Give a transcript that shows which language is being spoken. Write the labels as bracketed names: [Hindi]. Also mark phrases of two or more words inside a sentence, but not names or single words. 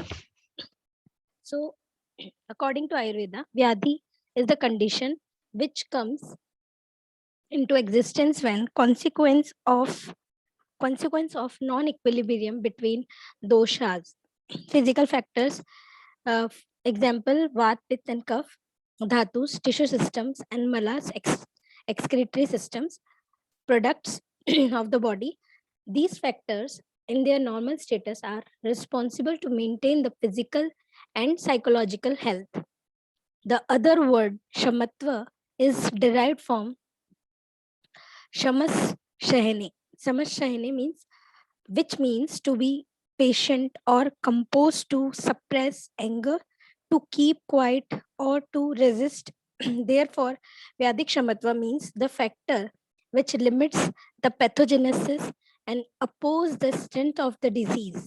[English] So, according to Ayurveda, Vyadhi is the condition which comes into existence when consequence of non-equilibrium between doshas, physical factors, example Vat, Pitta and Kapha, dhatus, tissue systems, and malas, excretory systems, products of the body. These factors in their normal status are responsible to maintain the physical and psychological health. The other word, shamatva, is derived from shamas shahini. Shamas shahini means, which means to be patient or composed, to suppress anger, to keep quiet, or to resist. Therefore, Vyadik Shamatva means the factor which limits the pathogenesis and oppose the strength of the disease.